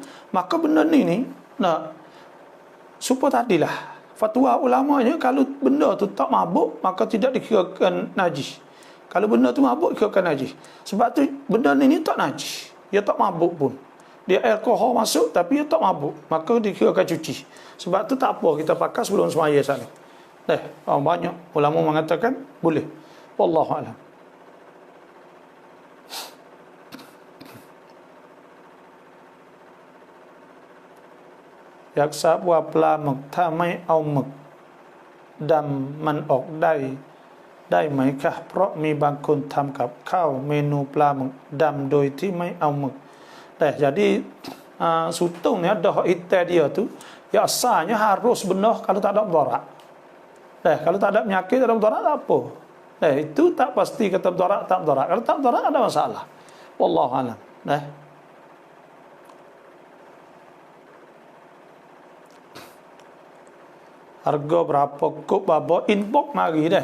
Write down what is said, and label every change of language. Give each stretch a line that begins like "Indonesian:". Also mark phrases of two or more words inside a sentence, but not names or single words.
Malay: Maka benda ni nak supaya tadilah fatwa ulamanya kalau benda tu tak mabuk maka tidak dikirakan najis. Kalau benda tu mabuk, kirakan najis. Sebab tu benda ni tak najis. Dia tak mabuk pun. Dia alkohol masuk tapi dia tak mabuk. Maka dikirakan cuci. Sebab tu tak apa kita pakai sebelum semaya sana. Banyak ulama mengatakan boleh.
Arabic: والله أعلم.
Thai: Yak ทราบว่าปลาหมึกถ้าไม่เอาหมึกดำมันออกได้ไหมคะเพราะมีบางคนทำกับข้าวเมนูปลาหมึกดำโดยที่ไม่เอาหมึก
Malay: jadi sutong ni ada hitam dia tu ya asalnya harus benar kalau tak ada mudarat. Kalau tak ada penyakit, tak ada mudarat tak apa. Itu tak pasti kata mudarat tak mudarat. Kalau tak mudarat ada masalah.
Arabic: والله أعلم.
Malay: Harga berapa kop baba inbox mari dah.